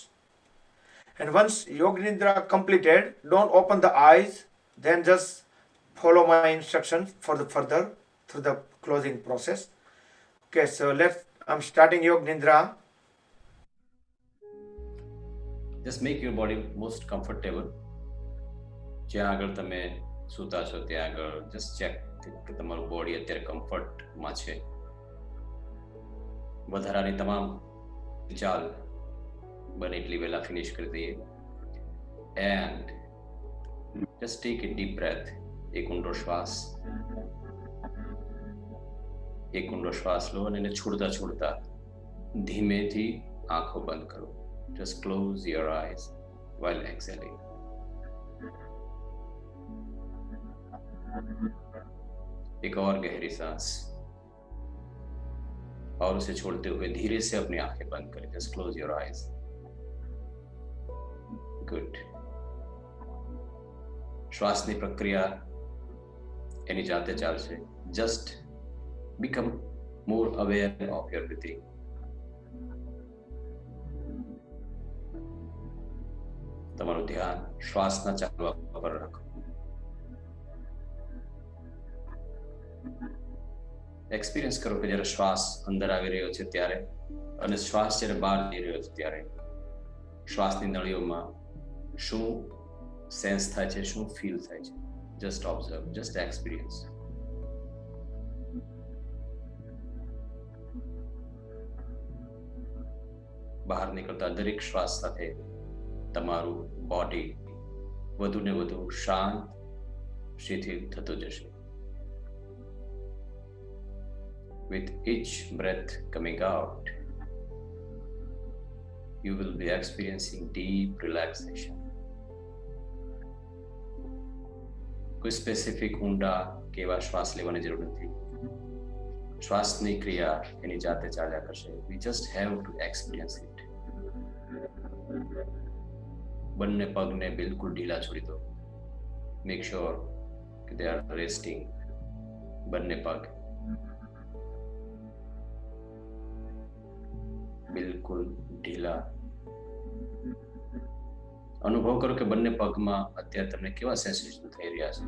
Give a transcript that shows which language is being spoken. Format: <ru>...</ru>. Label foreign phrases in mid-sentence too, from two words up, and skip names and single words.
<en>And once Yoga Nidra completed, don't open the eyes, then just follow my instructions for the further through the closing process. Okay, so I'm starting Yoga Nidra. Just make your body most comfortable.</en> <gu>જ્યાં આગળ તમે સૂતા છો ત્યાં આગળ</gu> <en>just check</en> <gu>કે તમારું બોડી અત્યારે કમ્ફર્ટમાં છે. વધારાની તમામ ચાલ બને એટલી વહેલા ફિનિશ કરી દઈએ.</gu> <en>And just take a deep breath.</en> <gu>એક ઊંડો શ્વાસ લો અને એને છોડતા છોડતા ધીમેથી આંખો બંધ કરો.</gu> <en>Just close your eyes while exhaling.</en> <hi>एक और गहरी सांस और उसे छोड़ते हुए धीरे से अपनी आंखें बंद करें.</hi> <en>Just close your eyes. Good.</en> <gu>શ્વાસની પ્રક્રિયા એની જાતે ચાલશે.</gu> <en>Just become more aware of your breathing.</en> <gu>તમારું ધ્યાન શ્વાસના ચાલવા પર રાખો. એક્સપિરિયન્સ કરો કે જ્યારે શ્વાસ અંદર આવી રહ્યો છે ત્યારે અને શ્વાસ જ્યારે બહાર જઈ રહ્યો છે ત્યારે શ્વાસની નળીઓમાં શું સેન્સ થાય છે, શું ફીલ થાય છે.</gu> <en>just observe, just experience.</en> <gu>બહાર નીકળતા દરેક શ્વાસ સાથે તમારું બોડી વધુ ને વધુ શાંત, શિથિલ થતું જશે.</gu> <en>With each breath coming out, you will be experiencing deep relaxation.</en> <gu>કોઈ સ્પેસિફિક ઊંડા કે એવા શ્વાસ લેવાની જરૂર નથી. શ્વાસની ક્રિયા એની જાતે ચાલ્યા કરશે.</gu> <en>We just have to experience it.</en> <gu>બંને પગને બિલકુલ ઢીલા છોડી દો.</gu> <en>Make sure they are resting.</en> <gu>બંને પગ બિલકુલ ઢીલા. અનુભવ કરો કે બંને પગમાં અત્યારે તમને કેવા સેન્સેશન થઈ રહ્યા છે.</gu>